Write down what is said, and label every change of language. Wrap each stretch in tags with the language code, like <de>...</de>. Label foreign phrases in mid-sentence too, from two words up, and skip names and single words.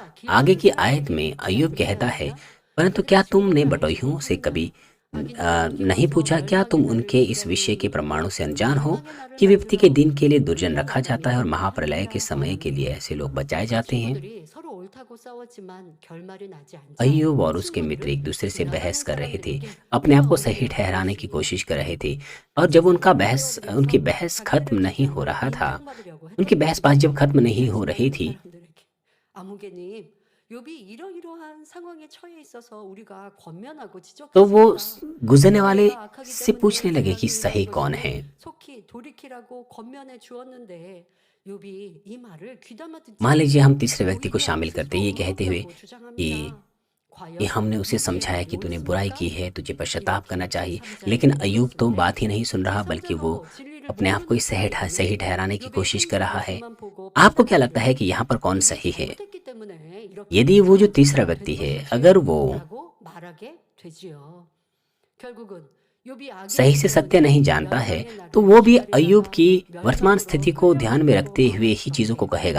<hi>आगे की आयत में अय्यूब कहता है, परंतु क्या तुमने बटोहियों से कभी नहीं पूछा, क्या तुम उनके इस विषय के प्रमाणों से अनजान हो कि विपत्ति के दिन के लिए दुर्जन रखा जाता है और महाप्रलय के समय के लिए ऐसे लोग बचाए जाते हैं। अय्यूब और उसके मित्र एक दूसरे से बहस कर रहे थे, अपने आप को सही ठहराने की कोशिश कर रहे थे, और जब उनकी बहस खत्म नहीं हो रहा था, उनकी बहसबाजी जब खत्म नहीं हो रही थी,</hi> <ko>욥이 이러이러한 상황에 처해 있어서 우리가 권면하고</ko> <hi>तो वो</hi> <ko>지적했습니다.</ko> <hi>गुजरने वाले से पूछने लगे कि सही कौन है।</hi> <ko>속히 돌이키라고 권면해 주었는데 욥이 이 말을 귀담아 듣지</ko> <hi>मान लीजिए हम तीसरे</hi> <ko>않고</ko> <hi>व्यक्ति को शामिल करते हैं, ये कहते हुए कि ये हमने उसे समझाया कि तूने बुराई की है, तुझे पश्चाताप करना चाहिए, लेकिन अय्यूब तो बात ही नहीं सुन रहा, बल्कि वो अपने आप को ही सही ठहराने की कोशिश कर रहा है। आपको क्या लगता है कि यहाँ पर कौन सही है? यदि वो जो तीसरा व्यक्ति है, अगर वो सही से सत्य नहीं जानता है, तो वो भी अय्यूब की वर्तमान स्थिति को ध्यान में रखते हुए ही चीजों को कहेगा।</hi>